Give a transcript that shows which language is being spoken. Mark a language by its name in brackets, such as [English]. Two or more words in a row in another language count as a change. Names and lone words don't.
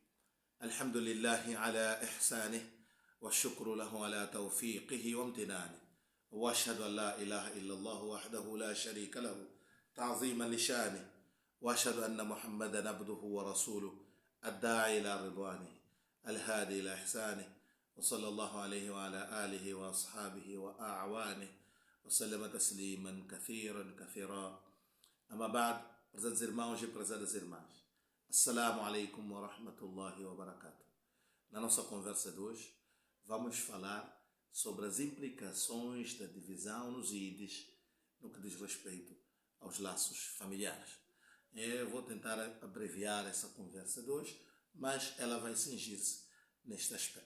[Arabic] الحمد لله على إحسانه والشكر له على توفيقه وامتنانه، وأشهد أن لا إله إلا الله وحده لا شريك له تعظيما لشانه، وأشهد أن محمدا عبده ورسوله الداعي إلى رضوانه الهادي إلى إحسانه، وصلى الله عليه وعلى آله وأصحابه وأعوانه وسلم تسليما كثيرا. أما بعد, [Portuguese] prezados irmãos e prezadas irmãs, [Arabic] السلام عليكم ورحمة الله وبركاته. [Portuguese] Na nossa conversa de hoje, vamos falar sobre as implicações da divisão nos ides no que diz respeito aos laços familiares. Eu vou tentar abreviar essa conversa de hoje, mas ela vai cingir-se neste aspecto.